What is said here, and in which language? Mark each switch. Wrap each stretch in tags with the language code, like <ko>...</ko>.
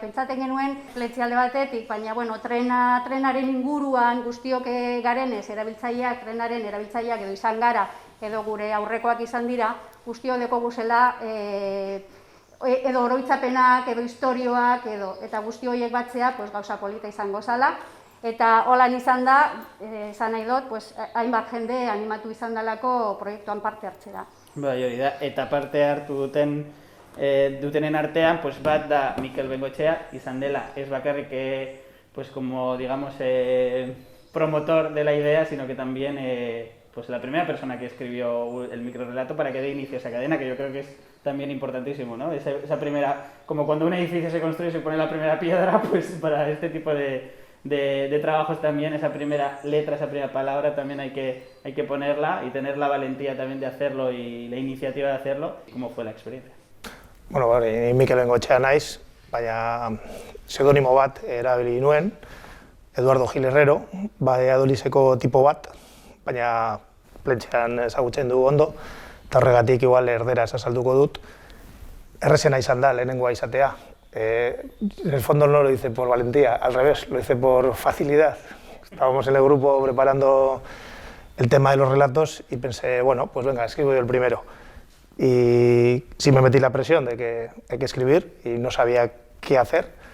<eu>pentsaten genuen Plentzia alde batetik, baina bueno, trenaren inguruan guztiok garenez, trenaren erabiltzaileak edo izan gara, edo gure aurrekoak izan dira, guztiok dekoguzela edo oroitzapenak, edo istorioak, eta guzti horiek batzea gauza polita izango zala. Eta holan izan da, esan nahi dut, hainbat jende animatu izan dalako proiektuan parte hartzera. Bai, hori da, eta parte hartu dutenen artean, bat da Mikel Bengoechea izan dela,</eu> <es>ez bakarrik como digamos promotor de la idea, sino que también la primera persona que escribió el microrrelato para que dé inicio a esa cadena, que yo creo que es también importantísimo, ¿no? Esa primera, como cuando un edificio se construye y se pone la primera piedra, pues para este tipo de trabajos también, esa primera letra, esa primera palabra también hay que ponerla y tener la valentía también de hacerlo y la iniciativa de hacerlo. ¿Cómo fue la experiencia?</es> <eu>Bueno, ni Mikel Bengoechea naiz, baina pseudonimo bat erabili nuen, Eduardo Gil Herrero, Valladolideko tipo bat, baina Plentzian ezagutzen du ondo, eta horregatik igual erderaz azalduko dut. Errezena izan da, lehenengoa izatea.</eu> <es>En el fondo no lo hice por valentía, al revés, lo hice por facilidad. Estábamos en el grupo preparando el tema de los relatos y pensé, bueno, pues venga, escribo yo el primero. Y sí me metí la presión de que hay que escribir y no sabía qué hacer.</es>